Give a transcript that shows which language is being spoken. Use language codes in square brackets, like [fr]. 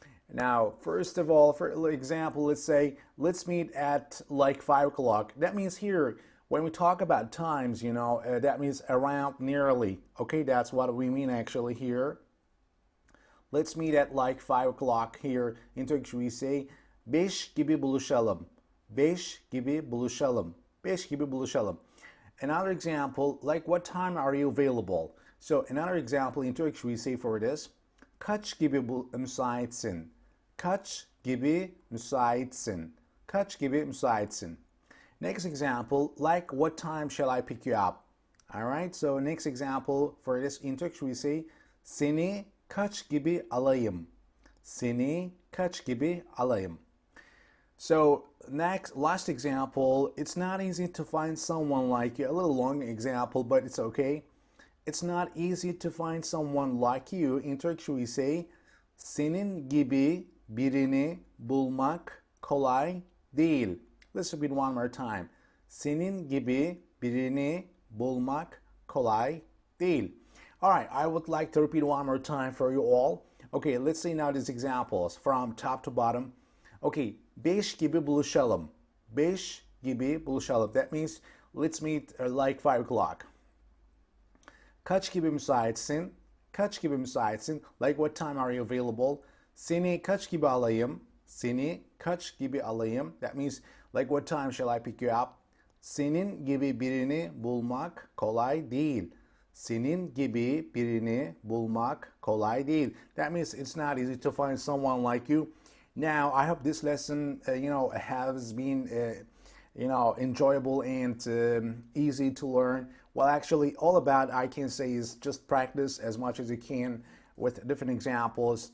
[en] Now, first of all, for example, let's say, let's meet at like 5 o'clock. That means here, when we talk about times, that means around nearly. Okay, that's what we mean actually here. Let's meet at like 5 o'clock here. In Turkish we say, [tr] 5 gibi buluşalım. 5 gibi buluşalım. 5 gibi buluşalım. [en] Another example, like what time are you available? So another example in Turkish we say for this, [tr] kaç gibi müsaitsin? Kaç gibi müsaitsin? Kaç gibi müsaitsin? [en] Next example, like what time shall I pick you up? Alright, so next example for this in Turkish we say, [tr] seni kaç gibi alayım? Seni kaç gibi alayım? [en] So last example, it's not easy to find someone like you. A little long example, but it's okay. It's not easy to find someone like you. In Turkish we say, [tr] senin gibi birini bulmak kolay değil. [en] Let's repeat one more time. [tr] Senin gibi birini bulmak kolay değil. [en] All right, I would like to repeat one more time for you all. Okay, let's see now these examples from top to bottom. [tr] Okay, 5 gibi buluşalım. 5 gibi buluşalım. [en] That means let's meet like 5 o'clock. [tr] Kaç gibi müsaitsin? Kaç gibi müsaitsin? [en] Like what time are you available? [tr] Seni kaç gibi alayım? Seni kaç gibi alayım? [en] That means like what time shall I pick you up? [tr] Senin gibi birini bulmak kolay değil. Senin gibi birini bulmak kolay değil. [en] That means it's not easy to find someone like you. Now, I hope this lesson, has been, enjoyable and easy to learn. Well, actually, all about I can say is just practice as much as you can with different examples.